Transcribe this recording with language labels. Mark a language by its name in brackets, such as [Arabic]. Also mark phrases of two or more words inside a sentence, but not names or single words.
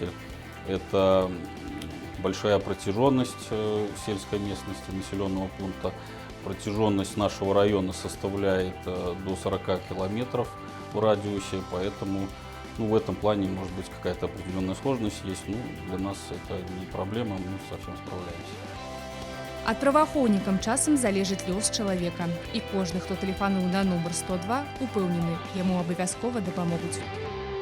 [Russian] Это большая протяженность сельской местности, населенного пункта. Протяженность нашего района составляет до 40 километров в радиусе, поэтому в этом плане может быть какая-то определенная сложность есть. Для нас это не проблема, мы совсем справляемся. [Belarusian] Ад праваахоўнікам часам залежыць лёс чалавека. І кожны, хто тэлефануў на нумар 102, упэўнены, яму абавязкова дапамогуць.